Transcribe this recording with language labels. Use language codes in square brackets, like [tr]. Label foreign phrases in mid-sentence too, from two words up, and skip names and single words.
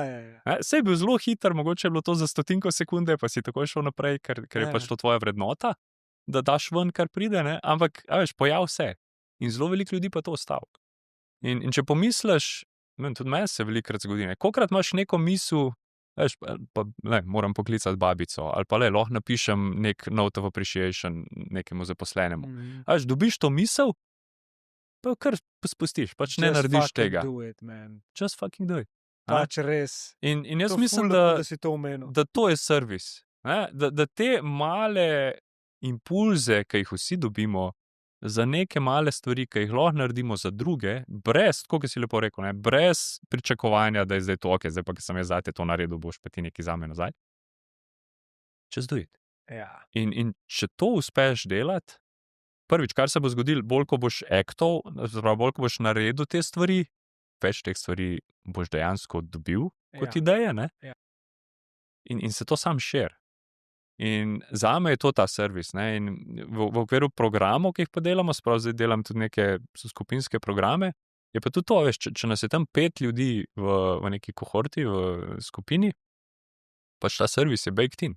[sl] Saj je bil zelo hiter, mogoče je bilo to za 100 sekunde, pa si takoj šel naprej, ker je pač to tvoja vrednota, da daš ven, kar pride, ne? Ampak, pojav se. In zelo veliko ljudi pa to ostalo. In če pomisliš, tudi meni se velikokrat zgodi, kolikrat imaš neko misel, moram poklicati babico, ali pa lahko napišem nek [en] note of appreciation [sl] nekemu zaposlenemu. Dobiš to misel, pa kar spustiš, pač ne narediš tega. [en] Just fucking do it. [sl] Pač res. In jaz mislim, da to je servis. Da te male impulze, ki jih vsi dobimo, za neke male stvari, ki jih lahko naredimo za druge, brez, kot si lepo rekel, brez pričakovanja, da je zdaj to, zdaj pa, ki sem jaz zate to naredil, boš pa ti nekaj zame nazaj. [en] Just do it. [sl] Ja. In če to uspeš delati, prvič, kar se bo zgodilo, bolj ko boš aktov, bolj ko boš naredil te stvari, več teh stvari boš dejansko dobil kot ideje, ne? Ja. In se to sam širi. In zame je to ta servis, ne? In v okviru programov, ki jih pa delamo, zdaj delam tudi neke skupinske programe, Je pa tudi to, veš, če nas je tam 5 ljudi v neki kohorti, v skupini, pač ta servis je [en] baked in.